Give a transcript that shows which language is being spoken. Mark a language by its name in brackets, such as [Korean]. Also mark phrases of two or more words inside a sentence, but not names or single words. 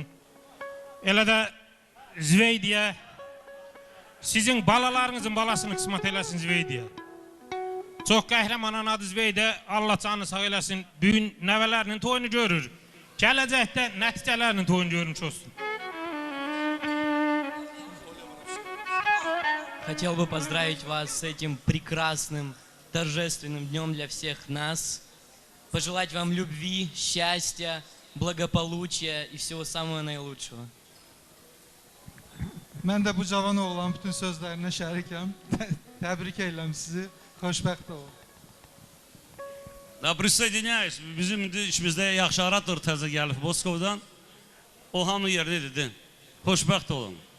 [Azerbaijani] Elə də Zveydiyə, sizin balalarınızın balasını qismət eləsin Zveydiyə. Çox qəhrəmanın adı Zveydiyə, Allah canını sağ eləsin. Bugün nəvələrinin toyunu görür. Gələcəkdə nəticələrinin toyunu görmüş olsun. [Russian] Хотел бы поздравить вас с этим прекрасным, торжественным днем для всех нас. Пожелать вам любви, счастья, благополучия и всего самого наилучшего. [Azerbaijani] Mən də bu cavan oğlan bütün sözlərinə şərikəm. Təbrik edirəm sizi. Xoşbəxt olun. [Russian] Da prисоединяюсь. [Azerbaijani] Bizim işimizdə yaxşı orator təzə gəlib Moskovdan. O hamı yerdə dedi. Xoşbəxt olun.